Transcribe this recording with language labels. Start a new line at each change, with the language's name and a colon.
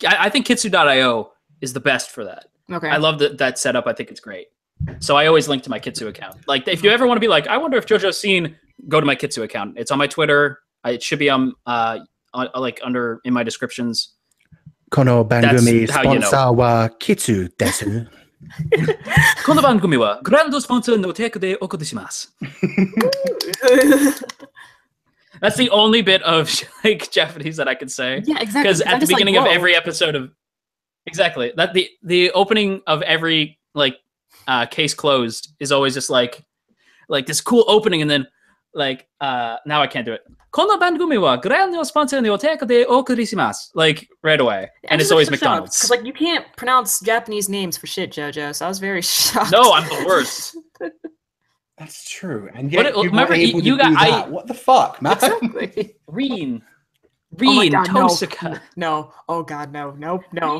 English: I think Kitsu.io is the best for that. Okay. I love that setup. I think it's great. So I always link to my Kitsu account. Like if you ever want to be like, I wonder if JoJo's seen, go to my Kitsu account. It's on my Twitter. It should be like under in my descriptions.
Japanese: Kono bangumi
English: That's how you know.
Japanese: sponsor wa Kitsu desu. この番組はグランドスポンサーの提供でお送りします。
English: That's the only bit of like Japanese that I can say. Yeah, exactly. Because at the beginning of every episode of that the opening of every like case closed is always just like this cool opening, and then like now I can't do it.
Japanese: この番組はグランドスポンサーの提供でお送りします。
English: Like right away, and it's always McDonald's. Because like you can't pronounce Japanese names for shit, JoJo. So I was very shocked. No, I'm the worst. That's true. And yet you remember, were able to you got that. What the fuck, man? Exactly. Reen, Oh my God, Tosaka. No. Oh God, no. Nope. No.